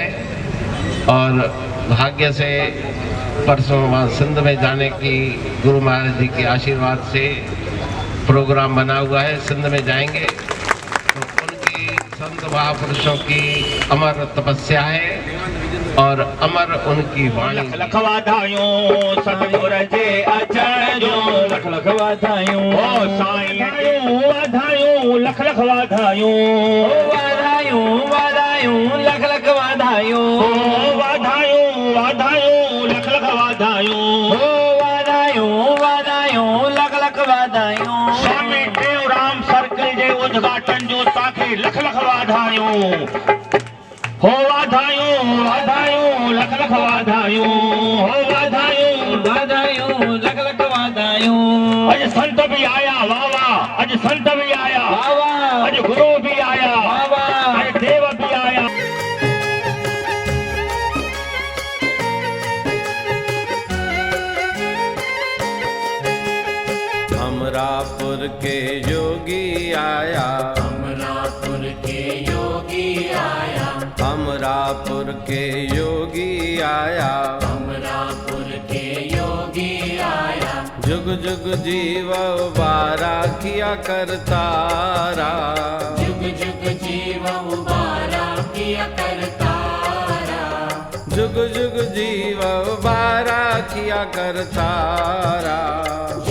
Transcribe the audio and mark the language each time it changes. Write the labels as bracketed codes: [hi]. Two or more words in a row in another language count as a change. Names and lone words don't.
[hi] और भाग्य से परसों वहाँ सिंध में जाने की गुरु महाराज जी के आशीर्वाद से प्रोग्राम बना हुआ है, सिंध में जाएंगे। तो उनकी संत महापुरुषों की अमर तपस्या है और अमर उनकी वाणी। [sd] लख लख वाधायूं सतगुर जे अचण जो, लख लख वाधायूं ओ साईं वाधायूं, लख लख वाधायूं वाधायूं वाधायूं, लख लख वाधायूं वाधायूं वाधायूं, लख लख वाधायूं वाधायूं वाधायूं, लख लख वाधायूं। स्वामी टेऊंराम सर्कल जे उद्घाटन जो ताके लख लख वाधायूं हो, वाधायूं वाधायूं, लख लख वाधायूं हो, वाधायूं वाधायूं, लख लख वाधायूं। अज संत भी आया वाह वाह, अज संत भी आया वाह वाह, अज गुरु भी आया वाह वाह, अज देव भी आया। अमरापुर के योगी आया, अमरापुर के योगी आया, अमरापुर के योगी आया, अमरापुर के योगी आया। जुग जुग जीव बारा किया करतारा, जुग जुग जीव उबारा किया करतारा, जुग जुग जीव बारा किया करतारा।